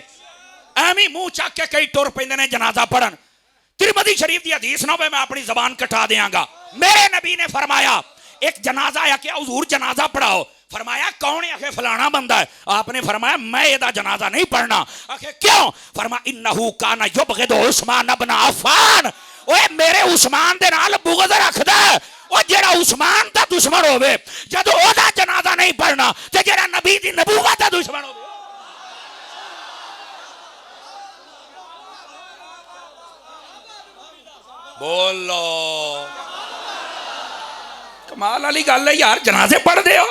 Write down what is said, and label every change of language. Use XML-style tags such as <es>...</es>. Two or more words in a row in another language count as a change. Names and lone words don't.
<pa>ਐਵੇਂ ਮੂੰਹ ਚੱਕ ਕੇ ਕਈ ਟੁਰ ਪੈਂਦੇ ਨੇ ਜਨਾਜ਼ਾ ਪੜ੍ਹਨ। ਤਿਰਮਿਜ਼ੀ ਸ਼ਰੀਫ਼ ਦੀ ਹਦੀਸ ਨਾ ਹੋਵੇ ਮੈਂ ਆਪਣੀ ਜ਼ਬਾਨ ਕਟਾ ਦੇਂਗਾ। ਮੇਰੇ ਨਬੀ ਨੇ ਫ਼ਰਮਾਇਆ ਇੱਕ ਜਨਾਜ਼ਾ ਆਇਆ ਕਿ ਹਜ਼ੂਰ ਜਨਾਜ਼ਾ ਪੜ੍ਹਾਓ। ਫ਼ਰਮਾਇਆ ਕੌਣ ਹੈ? ਆਖੇ ਫ਼ਲਾਣਾ ਬੰਦਾ ਹੈ। ਆਪਨੇ ਫ਼ਰਮਾਇਆ ਮੈਂ ਏਹਦਾ ਜਨਾਜ਼ਾ ਨਹੀਂ ਪੜ੍ਹਨਾ। ਆਖੇ ਕਿਉਂ? ਫ਼ਰਮਾ</pa> <ar>إنه كان يبغض عثمان بن عفان.</ar> <pa>ਓਏ ਮੇਰੇ ਉਸਮਾਨ ਦੇ ਨਾਲ ਬੁਗ਼ਜ਼ ਰੱਖਦਾ ਹੈ। ਓ ਜਿਹੜਾ ਉਸਮਾਨ ਦਾ ਦੁਸ਼ਮਣ ਹੋਵੇ ਜਦੋਂ ਓਹਦਾ ਜਨਾਜ਼ਾ ਨਹੀਂ ਪੜ੍ਹਨਾ ਤੇ ਜਿਹੜਾ ਨਬੀ ਦੀ ਨਬੂਵਤ ਦਾ ਦੁਸ਼ਮਣ ਹੋਵੇ। ਬੋਲੋ ਕਮਾਲ ਵਾਲੀ ਗੱਲ ਹੈ ਯਾਰ, ਜਨਾਜ਼ੇ ਪੜ੍ਹਦੇ ਹੋ।</pa>